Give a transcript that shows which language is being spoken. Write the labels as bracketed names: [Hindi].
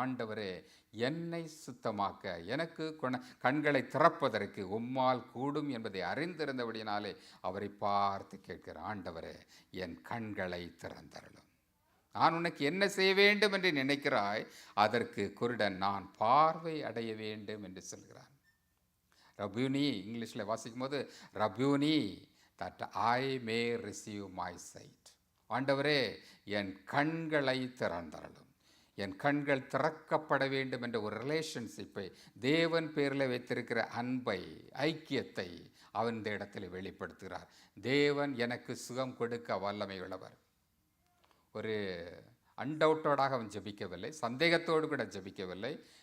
[Tamil] ஆண்டவரே, என்னை சுத்தமாக்க, எனக்கு கண்களை திறப்பதற்கு உம்மால் கூடும் என்பதை அறிந்திருந்தபடினாலே அவரை பார்த்து கேட்கிறார், ஆண்டவரே, என் கண்களை திறந்தருளும். நான் உனக்கு என்ன செய்ய வேண்டும் என்று நினைக்கிறாய்? அதற்கு குருடன், நான் பார்வை அடைய வேண்டும் என்று சொல்கிறான். ரபியூனி, இங்கிலீஷில் வாசிக்கும் போது ரபியூனி, [English] that I may receive my sight. [Tamil] ஆண்டவரே, என் கண்களை திறந்தருளும். என் கண்கள் திறக்கப்பட வேண்டும் என்ற ஒரு ரிலேஷன்ஷிப்பை, தேவன் பேரில் வைத்திருக்கிற அன்பை, ஐக்கியத்தை அவன் இந்த இடத்தில் வெளிப்படுத்துகிறார். தேவன் எனக்கு சுகம் கொடுக்க வல்லமை உள்ளவர். ஒரு அன்டவுட்டோடாக அவன் ஜெபிக்கவில்லை, சந்தேகத்தோடு கூட ஜெபிக்கவில்லை.